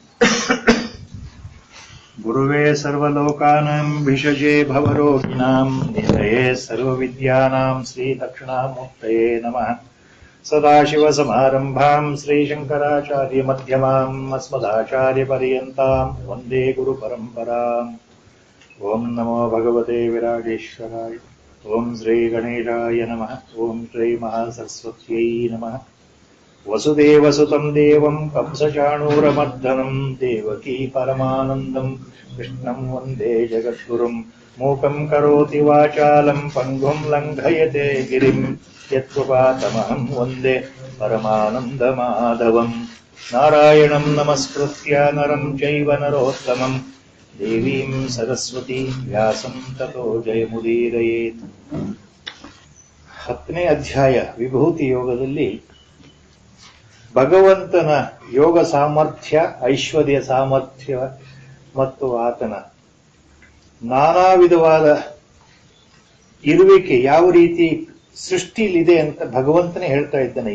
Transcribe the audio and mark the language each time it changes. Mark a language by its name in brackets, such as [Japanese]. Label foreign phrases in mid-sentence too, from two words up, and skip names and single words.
[Sanskrit] ಗುರುವೇ ಸರ್ವಲೋಕಾನಾಂ ಭಿಷಜೇ ಭವರೋಗಿಣಾಂ ನಿಧಯೇ ಸರ್ವವಿದ್ಯಾನಾಂ ಶ್ರೀ ದಕ್ಷಿಣಾಮೂರ್ತಯೇ ನಮಃ. ಸದಾಶಿವಸಮಾರಂಭಾಂ ಶ್ರೀಶಂಕರಾಚಾರ್ಯ ಮಧ್ಯಮಾಂ ಅಸ್ಮದಾಚಾರ್ಯ ಪರ್ಯಂತಾಂ ವಂದೇ ಗುರು ಪರಂಪರಾಂ. ಓಂ ನಮೋ ಭಗವತೆ ವಿರಾಜೇಶ್ವರಾಯ. ಓಂ ಶ್ರೀ ಗಣೇಶಾಯ ನಮಃ. ಓಂ ಶ್ರೀ ಮಹಾಸರಸ್ವತ್ಯೈ ನಮಃ. ವಸುದೇವಸುತಂ ದೇವಂ ಕಂಸಚಾಣೂರಮರ್ದನಂ ದೇವಕೀ ಪರಮಾನಂದಂ ಕೃಷ್ಣಂ ವಂದೇ ಜಗದ್ಗುರುಂ. ಮೂಕಂ ಕರೋತಿ ವಾಚಾಲಂ ಪಂಗುಂ ಲಂಘಯತೆ ಗಿರಿಂ ಯತ್ಕೃಪಾತಮಹಂ ವಂದೇ ಪರಮಾನಂದಮಾಧವಂ. ನಾರಾಯಣಂ ನಮಸ್ಕೃತ್ಯ ನರಂ ಚೈವ ನರೋತ್ತಮಂ ದೇವೀಂ ಸರಸ್ವತೀ ವ್ಯಾಸಂ ತತೋ ಜಯಮುದೀರಯೇತ್. [Kannada] 10ನೇ ಅಧ್ಯಾಯ ವಿಭೂತಿ ಯೋಗದಲ್ಲಿ ಭಗವಂತನ ಯೋಗ ಸಾಮರ್ಥ್ಯ, ಐಶ್ವರ್ಯ ಸಾಮರ್ಥ್ಯ ಮತ್ತು ಆತನ ನಾನಾ ವಿಧವಾದ ಇರುವಿಕೆ ಯಾವ ರೀತಿ ಸೃಷ್ಟಿಲಿದೆ ಅಂತ ಭಗವಂತನೇ ಹೇಳ್ತಾ ಇದ್ದಾನೆ.